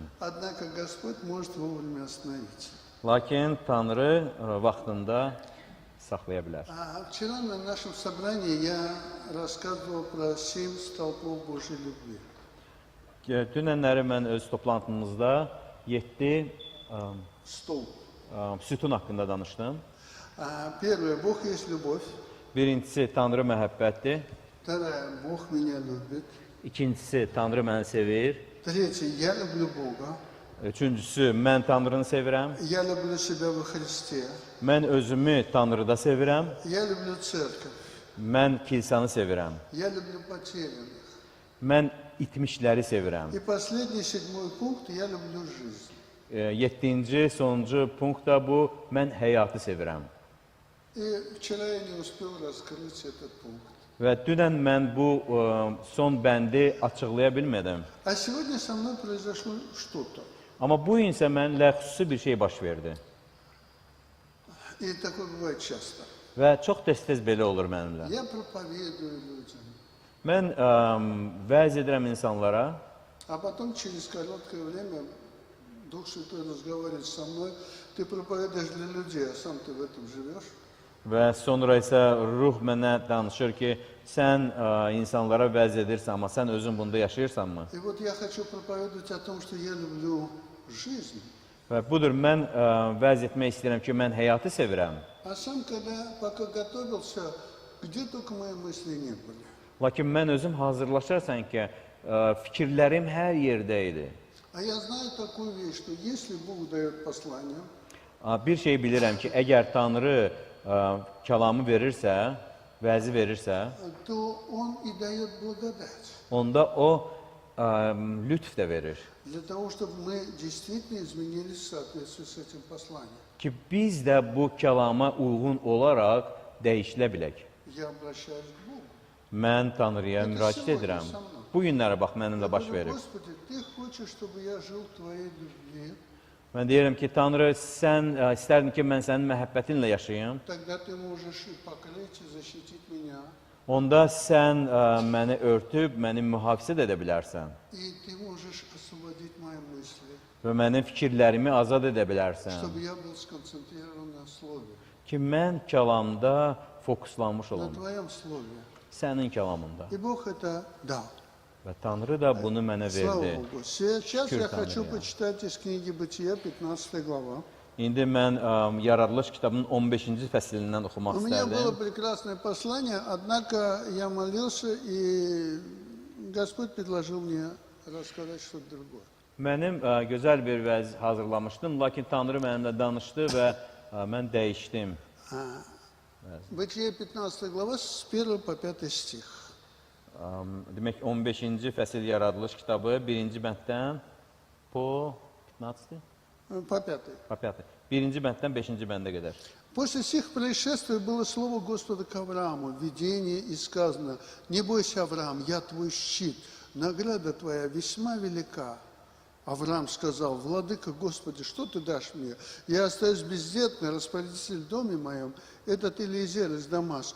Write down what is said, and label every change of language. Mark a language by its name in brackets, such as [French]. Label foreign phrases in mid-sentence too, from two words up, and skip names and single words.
[Russian] Однако Господь может вовремя остановить. [Azerbaijani] Lakin Tanrı vaxtında saxlaya bilər. [Russian] Вчера на нашем собрании я рассказывал про 7 столпов Божьей любви. [Azerbaijani] Dünənləri mən öz toplantımızda 7 [Russian] Столб. [Azerbaijani] sütun haqqında danışdım. [Russian] Первое, Бог есть любовь. [Azerbaijani] Birincisi, Tanrı məhəbbətdir. [Russian] Второе, Бог меня любит. [Azerbaijani] İkincisi, Tanrı məni sevir. [Russian] Третье, я люблю Бога. [Azerbaijani] Üçüncüsü, mən Tanrını sevirəm. [Russian] Я люблю себя во Христе. [Azerbaijani] Mən özümü Tanrıda sevirəm. [Russian] Я люблю церковь. [Azerbaijani] Mən kilsəni sevirəm. [Russian] Я люблю потерянных. [Azerbaijani] Mən itmişləri sevirəm. [Russian] И последний, 7 пункт, я люблю жизнь. [Azerbaijani] Yeddinci, sonuncu punkt da bu, mən həyatı sevirəm. [Russian] И вчера я не успел раскрыть этот пункт. [Azerbaijani] Və dünən mən bu son bəndi açıqlaya bilmədim. [Russian] А сегодня со мной произошло что-то. [Azerbaijani] Amma bu gün isə mənlə xüsusi bir şey baş verdi. [Russian] И такое бывает часто. [Azerbaijani] Və çox tez-tez belə olur mənimlə. [Russian] Я проповедую людям. [Azerbaijani] Mən vəz edirəm insanlara, [Russian] А потом через короткое время Дух Святой разговаривает со мной. Ты проповедуешь для людей, а сам ты в этом живешь. [Azerbaijani] və sonra isə ruh mənə danışır ki, sən insanlara vəz edirsən, amma sən özün bunda yaşayırsanmı? [Russian] И вот я хочу проповедовать о том, что я люблю жизнь. [Azerbaijani] Və budur, mən vəz etmək istəyirəm ki, mən həyatı sevirəm. [Russian] А сам, пока готовился, где только мои мысли не были. [Azerbaijani] Lakin mən özüm hazırlaşarsan ki, fikirlərim hər yerdə idi. [Russian] А я знаю такую вещь, что если Бог дает послание, [Azerbaijani] Bir şey bilirəm ki, əgər Tanrı kəlamı verirsə, vəzi verirsə, [Russian] то Он и дает благодать. [Azerbaijani] onda o lütf də verir. [Russian] Для того, чтобы мы действительно изменились в соответствии с этим посланием. [Azerbaijani] Ki biz də bu kəlama uyğun olaraq dəyişilə bilək. [Russian] Я обращаюсь к Богу. [Azerbaijani] Mən Tanrıya müraciət edirəm. Bu günlərə bax mənimlə baş [Russian] Говорю, [Azerbaijani] verib. [Russian] Господи, Ты хочешь, чтобы я жил в Твоей любви, [Azerbaijani] Mən deyirəm ki, Tanrı, sən istərdin ki, mən sənin məhəbbətinlə yaşayım. [Russian] тогда Ты можешь и покрыть, и защитить меня. [Azerbaijani] Onda sən məni örtüb, məni mühafizə də edə bilərsən. [Russian] И Ты можешь освободить мои мысли, [Azerbaijani] Və mənim fikirlərimi azad edə bilərsən. [Russian] чтобы я был сконцентрирован на Слове, [Azerbaijani] Ki, mən kəlamda fokuslanmış [Russian] на [Azerbaijani] olum. [Russian] Твоем Слове. [Azerbaijani] Sənin kəlamında. [Russian] И Бог это дал. [Azerbaijani] Və Tanrı da bunu mənə [Russian] Слава [Azerbaijani] verdi. [Russian] Богу. Сейчас [Azerbaijani] Şükür [Russian] я хочу [Azerbaijani] Tanrı'ya. [Russian] почитать из книги Бытия, 15 глава. [Azerbaijani] İndi mən Yaradılış kitabının 15-ci fəslindən oxumaq [Russian] У меня было [Azerbaijani] istərdim. [Russian] прекрасное послание, однако я молился, и Господь предложил мне рассказать что-то другое. [Azerbaijani] Mənim gözəl bir vəz hazırlamışdım, lakin Tanrı mənimlə danışdı və mən dəyişdim. [Russian] Бытие 15 глава с 1 по 5 стих. [Azerbaijani] Demək 15-ci fəsil Yaradılış kitabı 1-ci bənddən po 15-dir? [Russian] По 5. Po 5. [Azerbaijani] 1-ci bənddən 5-ci bəndə qədər. [Russian] После сих происшествий было слово Господа к Аврааму, видение, и сказано: «Не бойся, Авраам, я твой щит, награда твоя весьма велика». Авраам сказал: «Владыка Господи, что ты дашь мне? Я остаюсь бездетный, распорядитель в доме моем, этот Элиезер из Дамаска».